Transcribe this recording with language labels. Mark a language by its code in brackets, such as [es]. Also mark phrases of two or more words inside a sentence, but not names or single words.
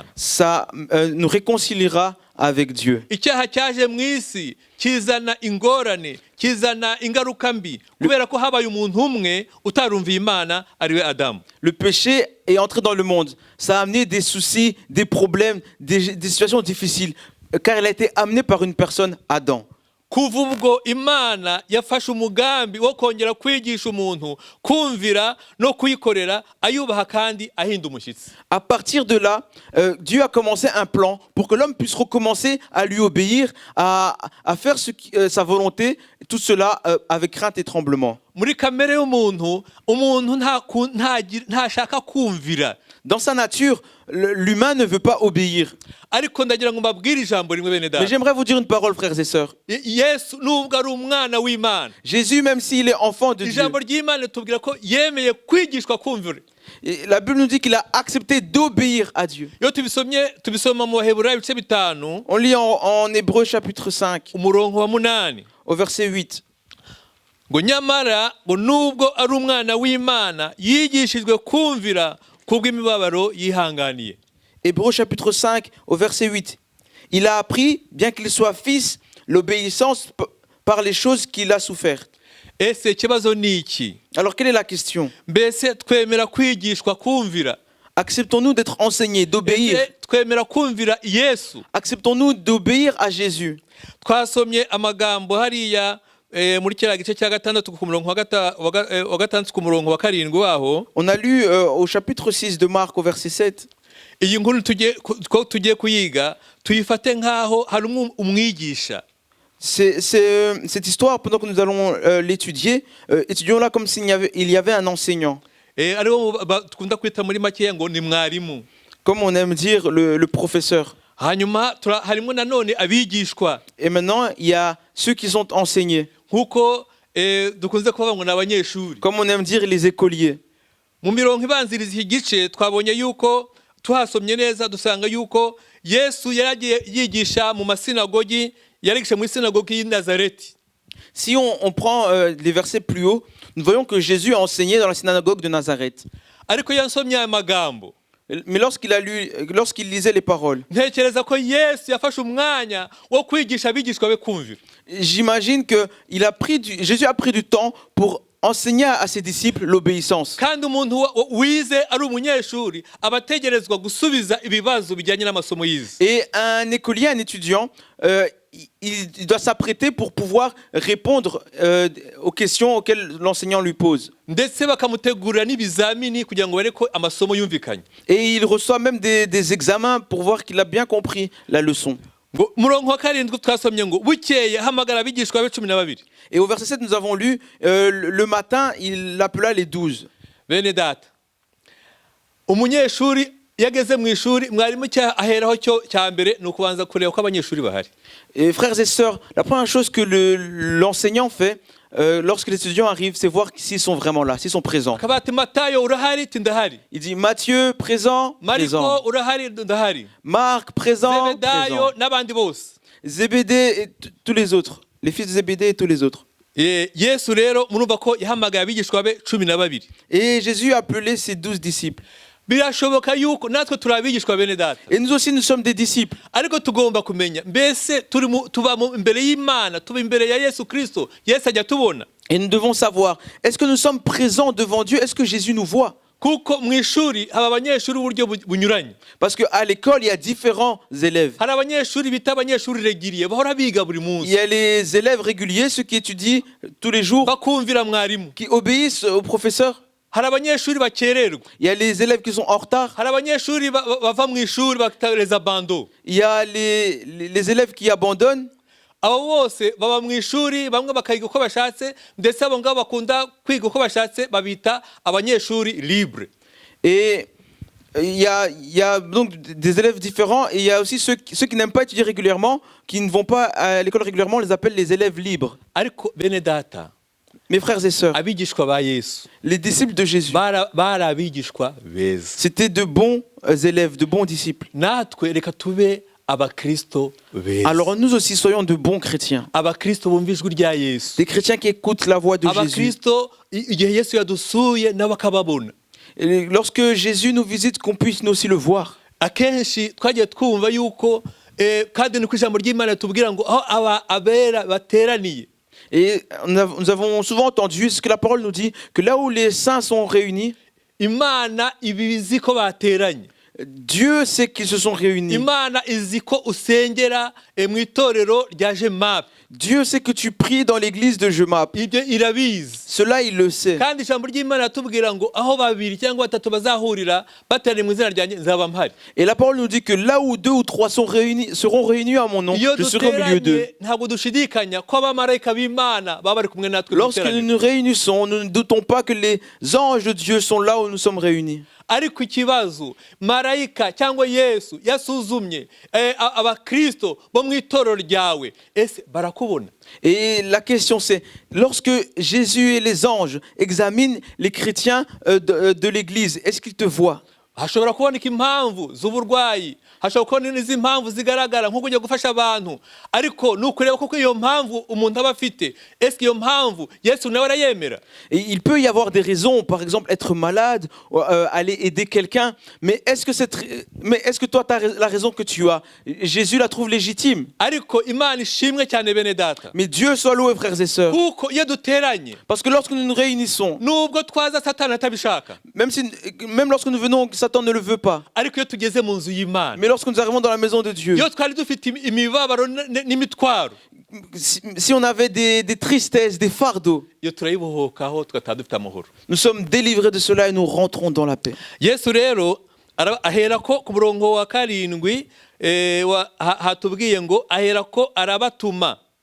[fr] Ça nous réconciliera avec Dieu. [rw] Icyaha cyaje mu isi kizana ingorane, kizana ingaruka mbi, kubera ko habaye umuntu umwe utarumviye Imana, ariwe Adamu. [fr] Le péché est entré dans le monde. Ça a amené des soucis, des problèmes, des situations difficiles, car il a été amené par une personne, Adam. [rw] Kuva ubwo Imana yafashe umugambi wo kongera kwigisha umuntu kumvira no kuyikorera ayubaha kandi ahinda umushyitsi. [fr] À partir de là, Dieu a commencé un plan pour que l'homme puisse recommencer à lui obéir, à faire sa volonté, tout cela avec crainte et tremblement. [rw] Muri kamere y'umuntu, ntashaka kumvira. [fr] Dans sa nature, l'humain ne veut pas obéir. [rw] Ariko ndagira ngo mbabwire ijambo rimwe bene data. [fr] Mais j'aimerais vous dire une parole, frères et sœurs. [rw] Yesu nubwo ari umwana w'Imana, [fr] Jésus, même s'il est enfant de Dieu, [rw] ijambo ry'Imana tubwira ko yemeye kwigishwa kumvira. [fr] La Bible nous dit qu'il a accepté d'obéir à Dieu. [rw] Iyo tubisoma mu Baheburayo ibice 5, [fr] On lit en Hébreux chapitre 5, [rw] umurongo wa 8. [fr] au verset 8. [rw] Ngo nyamara ngo nubwo ari umwana w'Imana yigishijwe kumvira kubw'imibabaro yihanganiye. [fr] Hébreux chapitre 5 au verset 8. Il a appris, bien qu'il soit fils, l'obéissance par les choses qu'il a souffertes. [rw] Ese ikibazo ni iki? [fr] Alors quelle est la question? [rw] Mbese twemera kwigishwa kumvira? [fr] Acceptons-nous d'être enseignés, d'obéir? [rw] Twemera kumvira Yesu? [fr] Acceptons-nous d'obéir à Jésus? [rw] Twasomye amagambo hariya muri kiriya gice cya 6 ku murongo wa 6 ku murongo wa 7 waho. [fr] On a lu au chapitre 6 de Marc au verset 7. [rw] Iyi nkuru tugiye kuyiga tuyifate nkaho hari umwigisha. [fr] Cette histoire, pendant que nous allons l'étudier, étudions-la comme s'il y avait un enseignant. [rw] Ariwo tukunda kwita muri makeya ngo ni mwarimu. [fr] Comme on aime dire, le professeur. [rw] hanyuma harimo nanone abigishwa [fr] Et maintenant, il y a ceux qui sont enseignés, [rw] nk'uko dukunze kuvuga ngo ni abanyeshuri. [fr] comme on aime dire les écoliers. [rw] Mu mirongo ibanziriza iki gice twabonye yuko tuhasomye neza dusanga yuko Yesu yaragiye yigisha mu masinagogi, yarigisha mu sinagogi y'i Nazareti. [fr] Si on prend les versets plus haut, nous voyons que Jésus a enseigné dans la synagogue de Nazareth. [rw] Ariko yansomye aya magambo, [fr] Mais lorsqu'il lisait les paroles, [rw] ntekereza ko Yesu yafashe umwanya wo kwigisha abigishwa be kumvira. [fr] j'imagine que Jésus a pris du temps pour enseigner à ses disciples l'obéissance. [rw] Kandi umuntu wize ari umunyeshuri abategerezwa gusubiza ibibazo bijyanye n'amasomo yize. [fr] Et un écolier, un étudiant, il doit s'apprêter pour pouvoir répondre aux questions auxquelles l'enseignant lui pose. [rw] Ndetse bakamutegurira n'ibizamini kugira ngo bareko amasomo yumvikanye. [fr] Et il reçoit même des examens pour voir qu'il a bien compris la leçon. [rw] Ngo murongo wa karindwi twasomye ngo bukeye hamagara abigishwa be 12. [fr] Et au verset 7, nous avons lu, le matin, il appela les 12. [rw] Bene data, umunyeshuri yageze mu ishuri mwarimu aheraho cya mbere ni ukubanza kureba ko abanyeshuri bahari. [fr] Et frères et sœurs, la première chose que l'enseignant fait lorsque les étudiants arrivent, c'est voir s'ils sont vraiment là, s'ils sont présents. [rw] Akabati Matayo urahari ndahari. [fr] Il dit Matthieu présent, présent. [rw] Mariko urahari ndahari. [fr] Marc présent, [rw] Zebedayo [fr] présent. [rw] n'abandi bose. [fr] Zébédée et tous les autres, les fils de Zébédée et tous les autres. [rw] Yesu rero murumva ko yahamagaye abigishwa be 12. [fr] Et Jésus a appelé ses 12 disciples. [rw] Birashoboka yuko natwe turi abigishwa bene data. [fr] Et nous aussi, nous sommes des disciples. [rw] Ariko tugomba kumenya mbese tuba imbere y'Imana, tuba imbere ya Yesu Kristo, Yesu ajya tubona. [fr] Et nous devons savoir, est-ce que nous sommes présents devant Dieu? Est-ce que Jésus nous voit? [rw] Kuko mu ishuri haba abanyeshuri uburyo bunyuranye. [fr] Parce qu'à l'école, il y a différents élèves. [rw] Hari abanyeshuri bita abanyeshuri regiriye bahora biga buri [fr] Il [rw] munsi. [fr] y a les élèves réguliers, ceux qui étudient tous les jours, [rw] Bakumvira mwarimu. [fr] qui obéissent au professeur. [rw] Hari abanyeshuri bakererwa. [fr] Il y a les élèves qui sont en retard. [rw] Hari abanyeshuri bava mu ishuri bakareza abando. [fr] Il y a les élèves qui abandonnent. [rw] Abo bose baba mu ishuri bamwe bakayiga uko bashatse ndetse abo ngabo bakunda kwiga uko bashatse babita abanyeshuri libre. [fr] Et il y a donc des élèves différents. Et il y a aussi ceux qui n'aiment pas étudier régulièrement, qui ne vont pas à l'école régulièrement, on les appelle les élèves libres. [rw] Ariko bene data, [fr] Mes frères et sœurs, [rw] abigishwa ba Yesu [fr] les disciples de Jésus, [rw] bari abigishwa beza. [fr] c'était de bons élèves, de bons disciples. [rw] Natwe reka tube abakristo beza. [fr] Alors nous aussi soyons de bons chrétiens. [rw] Abakristo bumva ijwi rya Yesu. [fr] Des chrétiens qui écoutent la voix de Jésus. [rw] Abakristo igihe Yesu yadusuye n'abakababona. [fr] Et lorsque Jésus nous visite, qu'on puisse nous aussi le voir. [rw] Akenshi twagiye twumva yuko kandi niko ijambo ry'Imana tubwira ngo aho abera bateraniye. [fr] Et nous avons souvent entendu ce que la parole nous dit, que là où les saints sont réunis, [rw] Imana ibizi ko bateranye. [fr] Dieu sait qu'ils se sont réunis. [rw] Imana izi ko usengera mu itorero rya Jemap. [fr] Dieu sait que tu pries dans l'église de Jemap. [rw] Ibyo irabizi. [fr] Cela, il le sait. [rw] Kandi ijambo ry'Imana atubwira ngo aho babiri cyangwa batatu bazahurira bateraniye mu izina ryanjye nzaba mpari. [fr] Et la parole nous dit que là où 2 ou 3 seront réunis à mon nom, je serai au milieu d'eux. [rw] Ntabwo dushidikanya ko abamarayika b'Imana baba bari kumwe natwe. [fr] Lorsque nous nous réunissons, nous ne doutons pas que les anges de Dieu sont là où nous sommes réunis. [rw] Ariko ikibazo marayika cyangwa Yesu yasuzumye abakristo bo mu itorero ryawe ese barakubona. [fr] Et la question c'est, lorsque Jésus et les anges examinent les chrétiens de l'église, est-ce qu'ils te voient? [rw] Hashobora kuboneka impamvu z'uburwayi, hashobora kuboneka n'izi impamvu zigaragara nko kujya gufasha abantu, ariko nukureba koko iyo mpamvu umuntu aba afite, [fr] est-ce que [rw] iyo mpamvu Yesu nawe arayemera? [fr] Et il peut y avoir des raisons, par exemple être malade, aller aider quelqu'un, mais est-ce que toi tu as la raison que tu as? Jésus la trouve légitime. [rw] Ariko Imana ishimwe cyane bene data. [fr] Mais Dieu soit loué, frères et sœurs. [rw] Kuko iyo duteranye, [fr] Parce que lorsque nous nous réunissons, [rw] nubwo twaza Satani atabishaka, [fr] même lorsque nous venons, Satan ne le veut pas. [rw] ariko iyo tugeze mu nzu y'Imana, [fr] Mais lorsque nous arrivons dans la maison de Dieu, [rw] iyo twari dufite imibabaro n'imitwaro, [fr] si on avait des tristesses, des fardeaux, [rw] iyo turayibohokaho tugataha dufite amahoro. [fr] nous sommes délivrés de cela et nous rentrons dans la paix. [rw] Yesu rero aherako ku murongo wa karindwi hatubwiye ngo aherako arabatuma.